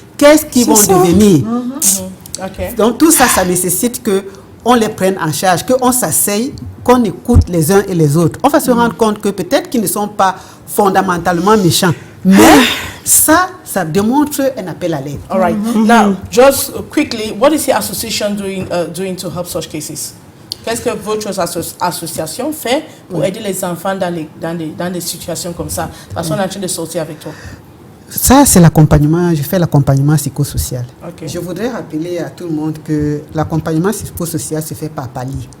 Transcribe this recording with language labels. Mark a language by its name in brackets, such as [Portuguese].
[French] Qu'est-ce qu'ils vont devenir? Donc tout ça, ça nécessite qu'on les prenne en charge, qu'on s'asseye, qu'on écoute les uns et les autres. On va se rendre compte que peut-être qu'ils ne sont pas fondamentalement méchants, mais Ça démontre un appel à l'aide. [English] All right. Now, just quickly, what is the association doing to help such cases? [French] Qu'est-ce que votre association fait pour aider les enfants dans des situations comme ça? Parce qu'on est en train de sortir avec toi. Ça, c'est l'accompagnement. Je fais l'accompagnement psychosocial. Okay. Je voudrais rappeler à tout le monde que l'accompagnement psychosocial se fait par palier.